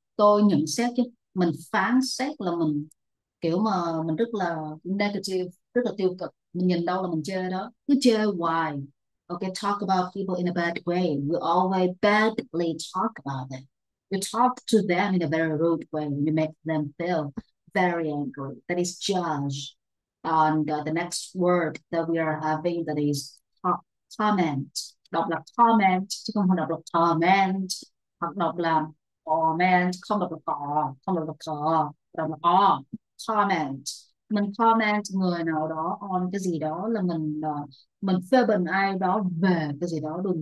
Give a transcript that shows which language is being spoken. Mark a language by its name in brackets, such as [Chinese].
[Vietnamese] Tôi nhận xét chứ mình phán xét là mình kiểu mà mình rất là negative, rất là tiêu cực, mình nhìn đâu là mình chê đó, cứ chê hoài. [English] Okay, talk about people in a bad way. You always badly talk about them. You talk to them in a very rude way. You make them feel very angry. That is judge. And the next word that we are having that is torment. [Vietnamese] Đọc là torment chứ không phải đọc là torment, hoặc đọc là torment, không đọc là cò, không đọc là cò, đọc là o. Comment. Mình comment người nào đó on cái gì đó là mình phê bình ai đó về cái gì đó.